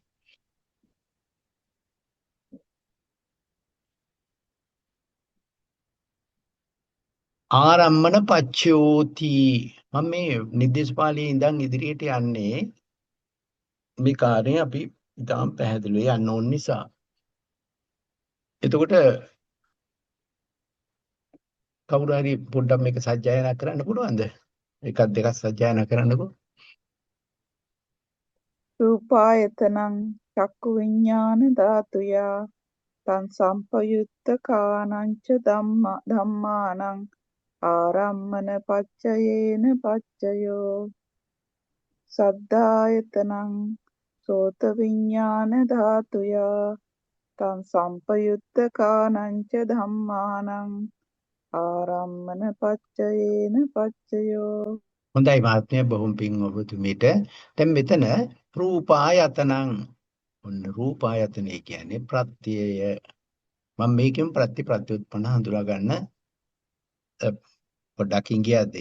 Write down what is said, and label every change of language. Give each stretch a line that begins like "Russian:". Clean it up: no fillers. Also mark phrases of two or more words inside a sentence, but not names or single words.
Pali: ආරම්මන පච්චයෝති
Sinhala: මම මේ නිर्देश පාළියේ ඉඳන් ඉදිරියට යන්නේ මේ කාර්යය අපි ඉතාම පැහැදිලිව යන්න ඕන නිසා. එතකොට කවුරු හරි පොඩ්ඩක් මේක සජ්ජායනා කරන්න පුළුවන්ද? එකක් දෙකක් සජ්ජායනා කරන්නකෝ.
Pali: රූපායතනං චක්කු විඤ්ඤාණ ධාතුයා තං සම්පයුත්ත කානංච ධම්මානං ආරම්මන පච්චයේන පච්චයෝ සද්ධායතනං සෝත විඤ්ඤාණ ධාතුයා තං සම්පයුත්ත කානංච ධම්මානං ආරම්මන පච්චයේන පච්චයෝ.
Sinhala: හොඳයි මහත්මයා බොහොම පිං ඔබතුමීට. දැන් මෙතන රූපායතනං ඔන්න රූපායතනය කියන්නේ ප්‍රත්‍යය. මම මේකෙන් ප්‍රත්‍යඋත්පන්න හඳුනා ගන්න පොඩ්ඩක් ඉංගියක් දෙන්න.